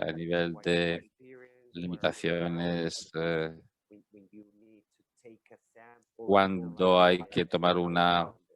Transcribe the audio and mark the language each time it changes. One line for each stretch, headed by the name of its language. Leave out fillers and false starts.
Spanish: a nivel de limitaciones
English: when you need to take a sample
Spanish: cuando hay que tomar una.